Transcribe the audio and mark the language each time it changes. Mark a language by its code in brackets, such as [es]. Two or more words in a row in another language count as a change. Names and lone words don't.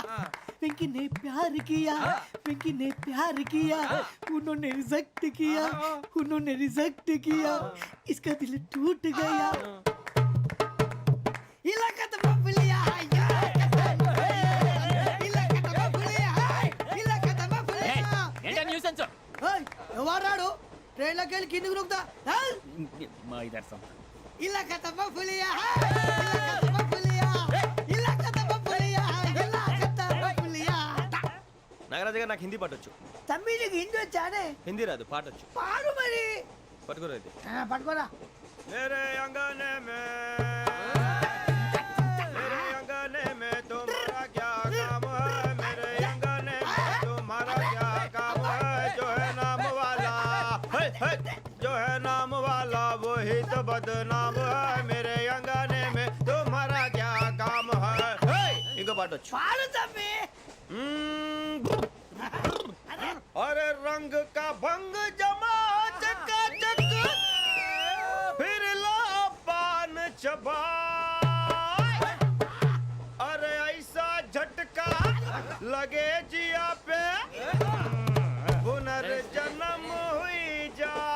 [hi] पिंकी ने प्यार किया, पिंकी ने प्यार किया, उन्होंने रिजेक्ट किया, उन्होंने रिजेक्ट किया, इसका दिल टूट गया। इलाका तो बबलिया, इलाका तो बबलिया, इलाका तो बबलिया। [te] ఏంటా న్యూసెన్స్? ओए ఎవరాడు? ట్రైన్ లోకి వెళ్ళి కిందికి రుకుతా. మా ఇదర్సం. [hi] ఇలాకా तो बबलिया, इलाका तो बबलिया, इलाका तो बबलिया, इलाका तो बबलिया। [te] నాగరాజు గారు, నాకు హిందీ పాటొచ్చు. తమ్మి నీకు హిందీ వచ్చానే? హిందీ రాదు, పాటొచ్చు. పాడు మరి. పట్టుకోరైతే. పట్టుకోరా. [hi] मेरे अंगने में, मेरे अंगने में तुम्हारा क्या काम है? मेरे अंगने में तुम्हारा क्या काम है? जो है नाम वाला, जो है नाम वाला वही तो बदनाम है। मेरे अंगने में तुम्हारा क्या काम है? इनको पाटो [te] పాడు తమ్మి. [hi] अरे रंग का भंग जमा चकाचक, फिर ला पान चबा। अरे ऐसा झटका लगे जिया पे, पुनर्जन्म हुई जा।